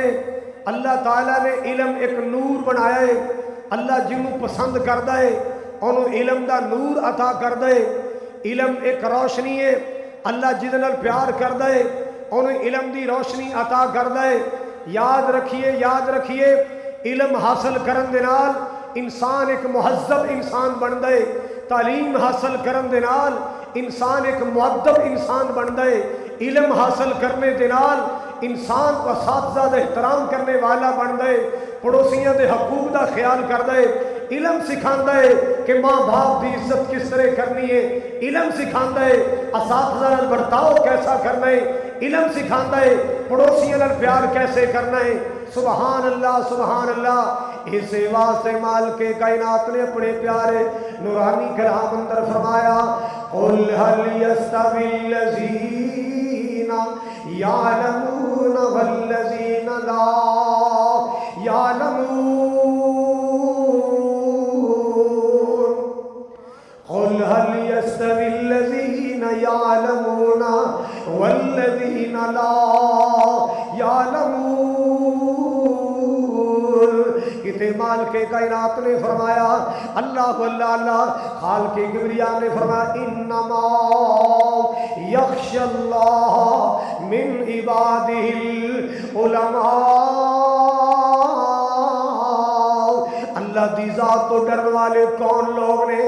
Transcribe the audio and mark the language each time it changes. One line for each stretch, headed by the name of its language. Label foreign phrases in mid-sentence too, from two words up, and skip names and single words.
Punjabi: اللہ تعالیٰ نے علم ایک نور بنایا ہے، اللہ جنوں پسند کردا ہے انہوں علم دا نور عطا کردا ہے۔ علم ایک روشنی ہے، اللہ جس نال پیار کردا ہے انہوں علم دی روشنی عطا کردا ہے۔ یاد رکھیے علم حاصل کرن دے نال انسان ایک مہذب انسان بندا ہے، تعلیم حاصل کرن دے نال انسان ایک مؤدب انسان بندا ہے، علم حاصل کرنے دے نال انسان کو اساتذہ دا احترام کرنے والا بندا ہے، پڑوسیاں دے حقوق دا خیال کردا ہے، علم سکھاندا ہے کہ ماں باپ دی عزت کس طرح کرنی ہے، علم سکھاندا ہے اساتذہ نال برتاؤ کیسا کرنا ہے، علم سکھاندا ہے پڑوسیاں نال پیار کیسے کرنا ہے۔
Arabic: سبحان اللہ،
Punjabi: اس واسطے مالک کائنات نے اپنے پیارے نورانی کلام اندر فرمایا
Arabic: قل هل يستوي الذين يعلمون والذين لا يعلمون، قل هل يستوي الذين يعلمون والذين لا يعلمون۔
Punjabi: کتے مالک کائنات نے فرمایا اللہ خالق کبریاء نے فرمایا
Arabic: انما یخشی اللہ من عبادہ العلماء،
Punjabi: اللہ دی ذات تو ڈرن والے کون لوگ نے؟